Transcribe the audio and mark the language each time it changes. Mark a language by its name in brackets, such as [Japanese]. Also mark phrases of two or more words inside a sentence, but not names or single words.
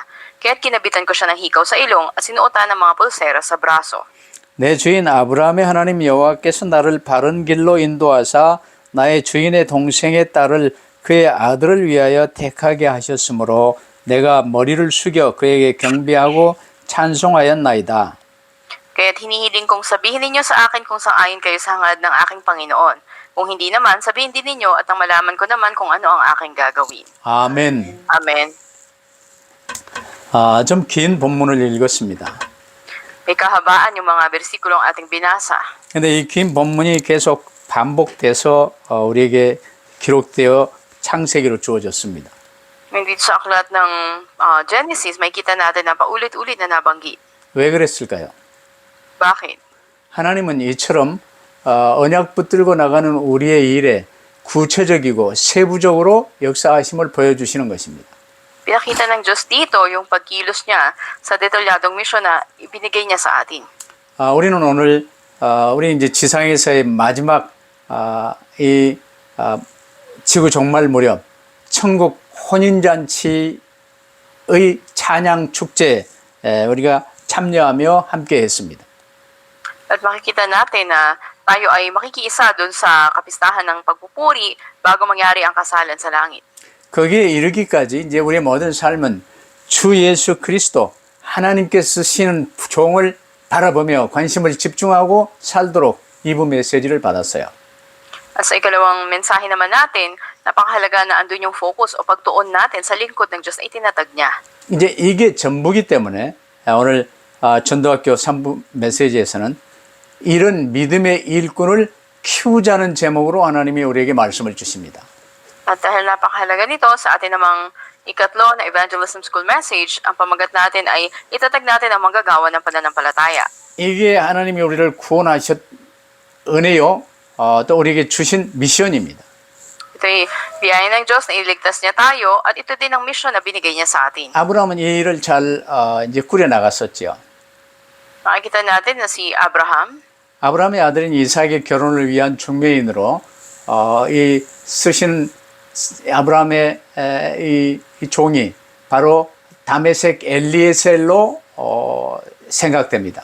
[Filipino] Kaya't kinabitan ko siya ng hikaw sa ilong at sinuotan ng mga pulsera sa braso. [Korean] 내 주인 아브라함의 하나님 여호와께서 나를 바른 길로 인도하사 나의 주인의 동생의 딸을 그의 아들을 위하여 택하게 하셨으므로 내가 머리를 숙여 그에게 경배하고 찬송하였나이다. [Filipino] Kaya't hinihiling kong sabihin ninyo sa akin kung sang-ayon kayo sa hangad ng aking Panginoon. Kung hindi naman, sabihin din ninyo at ang malaman ko naman kung ano ang aking gagawin. [Korean] 아멘. [Filipino] Amen. [Korean] 좀 긴 본문을 읽었습니다. [Filipino] May kahabaan yung mga bersikulong ating binasa. [Korean] 근데 이 긴 본문이 계속 반복돼서 우리에게 기록되어 창세기로 주어졌습니다. [Filipino] Dito sa aklat ng Genesis, may kita natin na paulit-ulit na nabanggit. [Korean] 왜 그랬을까요? [Filipino] Bakit? [Korean] 하나님은 이처럼 언약 붙들고 나가는 우리의 일에 구체적이고 세부적으로 역사하심을 보여주시는 것입니다. [Filipino] Pinakita ng Diyos dito yung pagkilos niya sa detalyadong misyon na ibinigay niya sa atin. [Korean] 우리는 오늘 우리 이제 지상에서의 마지막 이 지구 종말 무렵 천국 혼인잔치의 찬양 축제에 우리가 참여하며 함께 했습니다. [Filipino] At makikita natin na tayo ay makikiisa doon sa kapistahan ng pagpupuri bago mangyari ang kasalan sa langit. [Korean] 거기에 이르기까지 이제 우리의 모든 삶은 주 예수 그리스도 하나님께서 쓰시는 종을 바라보며 관심을 집중하고 살도록 이부 메시지를 받았어요. [Filipino] At sa ikalawang mensahe naman natin, Napakahalaga na andun yung focus o pagtuon natin sa lingkod ng Diyos na itinatag niya. [Korean] 이제 이게 전부기 때문에 오늘 전도학교 3부 메시지에서는 이런 믿음의 일꾼을 키우자는 제목으로 하나님이 우리에게 말씀을 주십니다. [Filipino] At dahil napakahalaga nito sa atin namang ikatlo na [English] Evangelism School message, [Filipino] ang pamagat natin ay itatag natin ang manggagawa ng pananampalataya. [Korean] 이게 하나님이 우리를 구원하셨 은혜요, 또 우리에게 주신 미션입니다. [Filipino] Ito'y biyaya ng Diyos na iligtas niya tayo at ito din ang mission na binigay niya sa atin. [Korean] 아브라함은 이 일을 잘 이제 꾸려 나갔었죠. [Filipino] Nakikita natin na si Abraham, [Korean] 아브라함의 아들인 이삭의 결혼을 위한 중매인으로 이 쓰신 아브라함의 이 종이 바로 다메섹 엘리에셀로 생각됩니다.